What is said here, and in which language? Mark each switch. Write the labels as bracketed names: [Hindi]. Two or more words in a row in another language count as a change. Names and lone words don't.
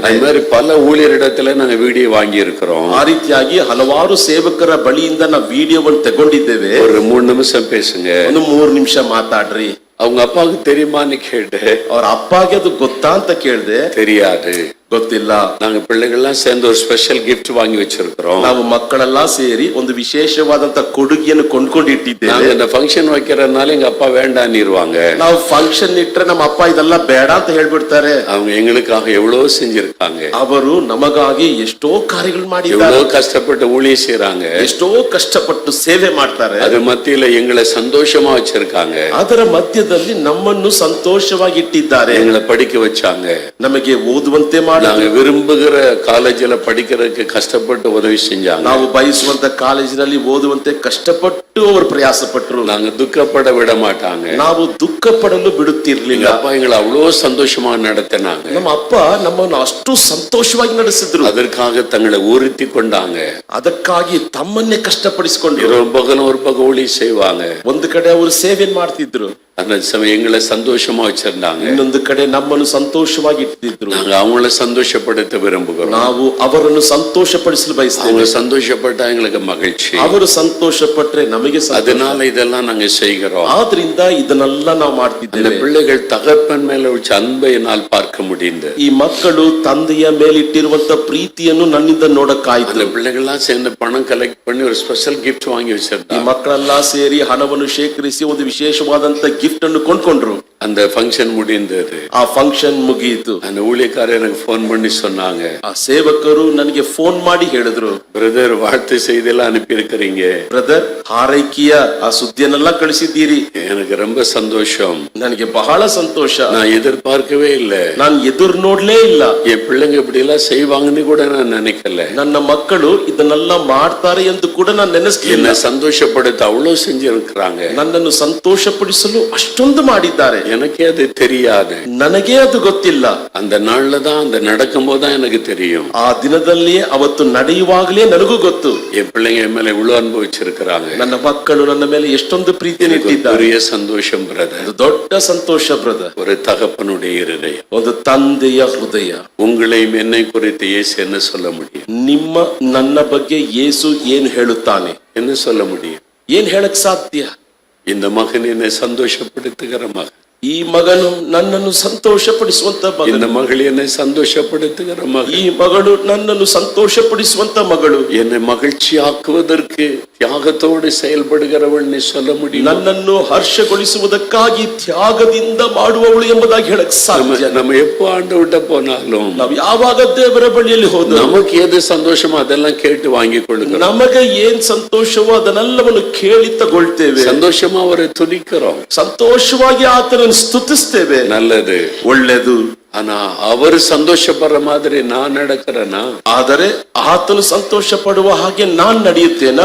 [Tamil] அது மாதிரி பல ஊழியரிடத்துல நாங்க வீடியோ வாங்கி இருக்கிறோம். [Kannada] ಆ ರೀತಿಯಾಗಿ ಹಲವಾರು ಸೇವಕರ ಬಳಿಯಿಂದ ನಾವು ವಿಡಿಯೋವನ್ನು ತಗೊಂಡಿದ್ದೇವೆ. [Tamil] ஒரு 3 நிமிஷம் பேசுங்க. [Kannada] ಒಂದು 3 ನಿಮಿಷ ಮಾತಾಡ್ರಿ. [Tamil] அவங்க அப்பாவுக்கு தெரியுமான்னு கேட்டு [Kannada] ಅವ್ರ ಅಪ್ಪಗೆ ಅದು ಗೊತ್ತಾ ಅಂತ ಕೇಳಿದೆ. [Tamil] தெரியாது, [Kannada] ಗೊತ್ತಿಲ್ಲ. [Tamil] நாங்க பிள்ளைகள்லாம் சேர்ந்து ஒரு [English] special gift [Tamil] வாங்கி வச்சிருக்கிறோம். [Kannada] ನಾವು ಮಕ್ಕಳೆಲ್ಲ ಸೇರಿ ಒಂದು ವಿಶೇಷವಾದಂತ ಕೊಡುಗೆಯನ್ನು ಕೊಂಡ್ಕೊಂಡಿಟ್ಟಿದ್ದೇವೆ. [Tamil] நாங்க இந்த ஃபங்க்ஷன் வைக்கிறதுனால எங்க அப்பா வேண்டான்னிருவாங்க. [Kannada] ನಾವು ಫಂಕ್ಷನ್ ಇಟ್ರೆ ನಮ್ಮ ಅಪ್ಪ ಇದೆಲ್ಲ ಬೇಡ ಅಂತ ಹೇಳ್ಬಿಡ್ತಾರೆ. [Tamil] அவங்க எங்களுக்காக எவ்வளவு செஞ்சிருக்காங்க. [Kannada] ಅವರು ನಮಗಾಗಿ ಎಷ್ಟೋ ಕಾರ್ಯಗಳು ಮಾಡಿದ್ದಾರೆ. [Tamil] எவ்வளவு கஷ்டப்பட்டு ஊழியம் செய்றாங்க. [Kannada] ಎಷ್ಟೋ ಕಷ್ಟಪಟ್ಟು ಸೇವೆ ಮಾಡ್ತಾರೆ. [Tamil] அது மத்தியில எங்களை சந்தோஷமா வச்சிருக்காங்க. [Kannada] ಅದರ ಮಧ್ಯದಲ್ಲಿ ನಮ್ಮನ್ನು ಸಂತೋಷವಾಗಿ ಇಟ್ಟಿದ್ದಾರೆ. [Tamil] எங்களை படிக்க வச்சாங்க. [Kannada] ನಮಗೆ ಓದುವಂತೆ ಮಾಡಿ [Tamil] நாங்க விரும்புகிற காலேஜ்ல படிக்கிறதுக்கு கஷ்டப்பட்டு உதவி செஞ்சாங்க. [Kannada] ನಾವು ಬಯಸುವಂತ ಕಾಲೇಜಿನಲ್ಲಿ ಓದುವಂತೆ ಕಷ್ಟಪಟ್ಟು ಅವರು ಪ್ರಯಾಸ ಪಟ್ಟರು. [Tamil] நாங்க துக்கப்பட விட மாட்டாங்க. [Kannada] ನಾವು ದುಃಖ ಪಡಲು ಬಿಡುತ್ತಿರ್ಲಿಲ್ಲ. [Tamil] எங்க அப்பா எங்களை அவ்வளவு சந்தோஷமா நடத்தினாங்க. [Kannada] ನಮ್ಮ ಅಪ್ಪ ನಮ್ಮನ್ನು ಅಷ್ಟು ಸಂತೋಷವಾಗಿ ನಡೆಸಿದ್ರು. [Tamil] அதற்காக தங்களை உறுத்தி கொண்டாங்க. [Kannada] ಅದಕ್ಕಾಗಿ ತಮ್ಮನ್ನೇ ಕಷ್ಟಪಡಿಸಿಕೊಂಡ್ರು. [Tamil] இரவு பகலும் ஒரு பக்கம் ஊழியம் செய்வாங்க. [Kannada] ಒಂದು ಕಡೆ ಅವರು ಸೇವೆ ಮಾಡ್ತಿದ್ರು. [Tamil] அந்த சமயம் எங்களை சந்தோஷமா வச்சிருந்தாங்க. [Kannada] ಇನ್ನೊಂದು ಕಡೆ ನಮ್ಮನ್ನು ಸಂತೋಷವಾಗಿ ಇಟ್ಟಿದ್ರು. [Tamil] நாங்க அவங்கள சந்தோஷப்படுத்த விரும்புகிறோம். [Kannada] ನಾವು ಅವರನ್ನು ಸಂತೋಷಪಡಿಸಲು ಬಯಸ್ತೇವೆ. [Tamil] அவங்க சந்தோஷப்பட்டா எங்களுக்கு மகிழ்ச்சி. [Kannada] ಅವರು ಸಂತೋಷ ಪಟ್ರೆ ನಮಗೆ ಸಂತೋಷ. [Tamil] அதனால இதெல்லாம் நாங்க செய்கிறோம். [Kannada] ಆದ್ರಿಂದ ಇದನ್ನೆಲ್ಲ ನಾವು [Tamil] அந்த [Kannada] ಮಾಡ್ತಿದ್ದೇವೆ. [Tamil] பிள்ளைகள் தகப்பன் மேல வச்ச அன்பை என்னால் பார்க்க முடிந்தது. [Kannada] ಈ ಮಕ್ಕಳು ತಂದೆಯ ಮೇಲಿಟ್ಟಿರುವಂತ ಪ್ರೀತಿಯನ್ನು ನನ್ನಿಂದ ನೋಡಕ್ಕಾಯ್ತು. [Tamil] அந்த பிள்ளைகள்லாம் சேர்ந்து பணம் கலெக்ட் பண்ணி ஒரு [English] special gift [Tamil] வாங்கி [Kannada] ಈ [Tamil] வச்சிருந்தாங்க. [Kannada] ಮಕ್ಕಳೆಲ್ಲ ಸೇರಿ ಹಣವನ್ನು ಶೇಖರಿಸಿ ಒಂದು ವಿಶೇಷವಾದಂತ ಗಿಫ್ಟ್ ಅನ್ನು ಕೊಂಡ್ಕೊಂಡ್ರು. [Tamil] அந்த ஃபங்க்ஷன் முடிந்தது. [Kannada] ಆ ಫಂಕ್ಷನ್ ಮುಗಿಯಿತು. [Tamil] அந்த ஊழியக்காரர் எனக்கு போன் பண்ணி சொன்னாங்க, [Kannada] ಆ ಸೇವಕರು ನನಗೆ ಫೋನ್ ಮಾಡಿ ಹೇಳಿದ್ರು, [Tamil] பிரதர் வாழ்த்து செய்தியெல்லாம் அனுப்பி இருக்கிறீங்க. [Kannada] ಬ್ರದರ್, ಹಾರೈಕೆಯ ಆ ಸುದ್ದಿಯನ್ನೆಲ್ಲ ಕಳಿಸಿದ್ದೀರಿ. [Tamil] எனக்கு ரொம்ப சந்தோஷம். [Kannada] ನನಗೆ ಬಹಳ ಸಂತೋಷ. [Tamil] நான் எதிர்பார்க்கவே இல்லை. [Kannada] ನಾನು ಎದುರು ನೋಡ್ಲೇ ಇಲ್ಲ. [Tamil] என் பிள்ளைங்க இப்படி எல்லாம் செய்வாங்கன்னு கூட நான் நினைக்கல. [Kannada] ನನ್ನ ಮಕ್ಕಳು ಇದನ್ನೆಲ್ಲ ಮಾಡ್ತಾರೆ ಎಂದು ಕೂಡ ನಾನು ನೆನೆಸ್ಲಿಲ್ಲ. [Tamil] என்ன சந்தோஷப்படுத்த அவ்வளவு செஞ்சிருக்கிறாங்க. [Kannada] ನನ್ನನ್ನು ಸಂತೋಷಪಡಿಸಲು ಅಷ್ಟೊಂದು ಮಾಡಿದ್ದಾರೆ. [Tamil] எனக்கே அது தெரியாது. [Kannada] ನನಗೆ ಅದು ಗೊತ್ತಿಲ್ಲ. [Tamil] அந்த நாள்ல தான் அந்த நடக்கும் போதுதான் எனக்கு தெரியும். [Kannada] ಆ ದಿನದಲ್ಲಿಯೇ ಅವತ್ತು ನಡೆಯುವಾಗಲೇ ನನಗೂ ಗೊತ್ತು. [Tamil] என் பிள்ளைங்க என் மேல இவ்வளவு அனுபவிச்சிருக்கிறாங்க. [Kannada] ನನ್ನ ಮಕ್ಕಳು ನನ್ನ ಮೇಲೆ ಎಷ್ಟೊಂದು ಪ್ರೀತಿಯನ್ನು [Tamil] எனக்கு [Kannada] ಇಟ್ಟಿದ್ದಾರೆ. [Tamil] பெரிய சந்தோஷம் பிரதர். [Kannada] ಅದು ದೊಡ್ಡ ಸಂತೋಷ ಬ್ರದರ್. [Tamil] ஒரு தகப்பனுடைய இருதயம். [Kannada] ಒಂದು ತಂದೆಯ ಹೃದಯ. [Tamil] உங்களையும் என்னை குறித்து இயேசு என்ன சொல்ல முடியும்? [Kannada] ನಿಮ್ಮ ನನ್ನ ಬಗ್ಗೆ ಯೇಸು ಏನು ಹೇಳುತ್ತಾನೆ? [Tamil] என்ன சொல்ல முடியும்? [Kannada] ಏನ್ ಹೇಳಕ್ ಸಾಧ್ಯ? [Tamil] இந்த மகன் என்னை சந்தோஷப்படுத்துகிற மகன். [Kannada] ಈ ಮಗನು ನನ್ನನ್ನು ಸಂತೋಷಪಡಿಸುವಂತ ಮಗನು. [Tamil] இந்த மகள் என்னை சந்தோஷப்படுத்துகிற மகள். [Kannada] ಈ ಮಗಳು ನನ್ನನ್ನು ಸಂತೋಷಪಡಿಸುವಂತ ಮಗಳು. [Tamil] என்னை மகிழ்ச்சி ஆக்குவதற்கு தியாகத்தோடு செயல்படுகிறவள் நீ சொல்ல முடியும்? [Kannada] ನನ್ನನ್ನು ಹರ್ಷಗೊಳಿಸುವುದಕ್ಕಾಗಿ ತ್ಯಾಗದಿಂದ ಮಾಡುವವಳು ಎಂಬುದಾಗಿ ಹೇಳಕ್ ಸಾಧ್ಯ? [Tamil] நம்ம எப்போ ஆண்டவர்ட்ட போனாலும் [Kannada] ನಾವು ಯಾವಾಗ ದೇವರ ಬಳಿಯಲ್ಲಿ ಹೋದ [Tamil] நமக்கு எது சந்தோஷமோ அதெல்லாம் கேட்டு வாங்கி கொள்ளுங்க. [Kannada] ನಮಗೆ ಏನ್ ಸಂತೋಷವೋ ಅದನ್ನೆಲ್ಲವನ್ನು ಕೇಳಿ ತಗೊಳ್ತೇವೆ. [Tamil] சந்தோஷமா அவரை துதிக்கிறோம். [Kannada] ಸಂತೋಷವಾಗಿ ಆತನನ್ನು ಸ್ತುತಿಸ್ತೇವೆ. [Tamil] நல்லது, [Kannada] ಒಳ್ಳೆದು. [Tamil] ஆனா அவர் சந்தோஷப்படுற மாதிரி நான் நடக்கிறேனா? [Kannada] ಆದರೆ ಆತನು ಸಂತೋಷ ಪಡುವ ಹಾಗೆ ನಾನ್ ನಡೆಯುತ್ತೇನೆ.